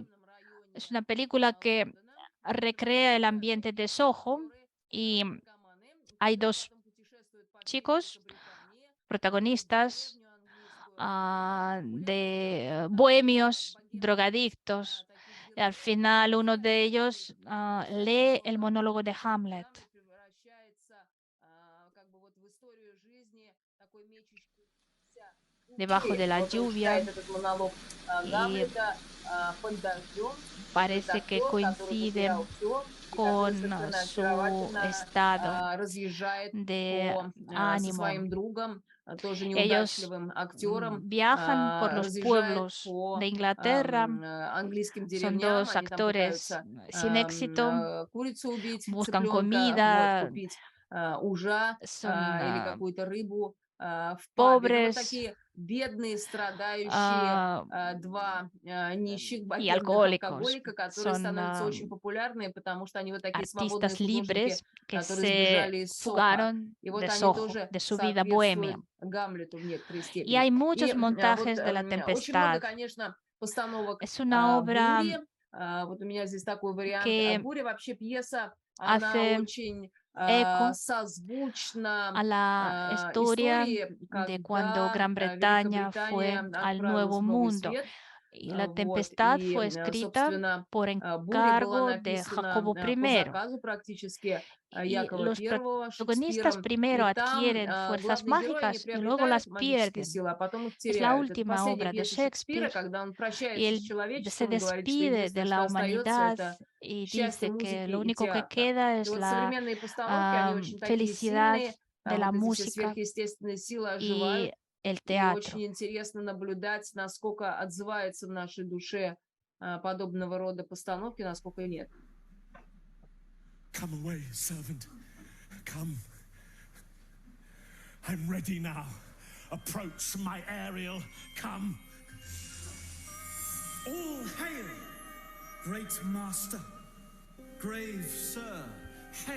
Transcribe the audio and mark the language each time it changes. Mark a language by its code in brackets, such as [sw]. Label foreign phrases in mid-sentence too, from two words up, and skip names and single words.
[es] Es una película que recrea el ambiente de Soho y hay dos chicos protagonistas de bohemios, drogadictos. Y al final uno de ellos lee el monólogo de Hamlet. debajo de la [ru] Вот он [es] lluvia, [ru] читает этот монолог [es] y [ru] Гамлета под дождем. Вот этот [es] parece que [ru] актер, который [es] coincide [ru] потерял все и который [es] con [ru] совершенно [es] su [ru] очаровательно [es] estado [ru] разъезжает [es] de [ru] со [es] ánimo. [ru] своим другом, тоже [es] Ellos [ru] неудачливым актером, [es] viajan por los [ru] разъезжает [es] pueblos [ru] по [es] de Inglaterra, [ru] английским [es] son [ru] деревням, [es] dos [ru] они там [es] actores [ru] пытаются [es] sin éxito, [ru] курицу убить, [es] buscan [ru] цыпленка, вот, [es] comida, [ru] купить ужа [es] son [ru] или какую-то рыбу в пабе. Ну, вот [es] pobres [ru] такие бедные, страдающие ah, два нищих, [es] y [ru] богемных [es] alcohólicos. [ru] алкоголика, которые [es] Son [ru] становятся очень популярные, потому что они вот такие свободные [es] artistas [ru] художники, [es] libres que [ru] которые [es] se [ru] сбежали из Соха. [es] fugaron [ru] И вот [es] de [ru] они [es] Soho, [ru] тоже [es] de su vida bohemia. [ru] соответствуют Гамлету в некоторой [es] Y [ru] степени. [es] hay [ru] И [es] muchos [ru] вот [es] montajes de la [ru] очень много, [es] tempestad. [ru] конечно, постановок [es] Es una obra [ru] «Бури». Вот у меня здесь такой вариант. [es] que [ru] «Буря» вообще пьеса, она [es] hace [ru] очень [es] eco [ru] созвучна [es] a la historia [ru] истории, [es] de cuando [ru] когда [es] Gran Bretaña fue [ru] Великобритания [es] al [ru] отправилась [es] Nuevo [ru] в Новый [es] Mundo. [ru] Свет. [es] Y la [ru] Вот, [es] Tempestad [ru] и, [es] fue escrita [ru] собственно, [es] por [ru] «Буря» была [es] encargo de [ru] написана [es] Jacobo [ru] по [es] I. [ru] заказу практически [es] Y [ru] Якова [es] los [ru] I [es] protagonistas [ru] Шекспиром. [es] primero [ru] И там [es] adquieren fuerzas [ru] главные герои, они [es] mágicas y luego [ru] приобретают [es] las [ru] магические [es] pierden. [ru] силы, а потом их [es] Es la [ru] теряют. Это [es] última [ru] последняя [es] obra de [ru] пьеса Шекспира, [es] Shakespeare [ru] когда он [es] y [ru] прощается с [es] él se [ru] человечеством и говорит, что [es] despide de [ru] единственное, что [es] la [ru] остается, [es] humanidad [ru] это [es] y [ru] счастье [es] dice que [ru] музыки [es] lo [ru] и [es] único que [ru] театра. [es] queda [ru] И [es] es [ru] вот [es] la [ru] современные постановки, они очень такие [es] felicidad [ru] сильные, [es] de la [ru] вот эти все [es] música [ru] сверхъестественные силы [es] y [ru] оживают, [es] el [ru] и [es] teatro. [ru] очень интересно наблюдать, насколько отзывается в нашей душе подобного рода постановки, насколько и нет. [en] Come away, servant. Come. I'm ready now. Approach my Ariel. Come. All hail! Great master, grave sir, hail.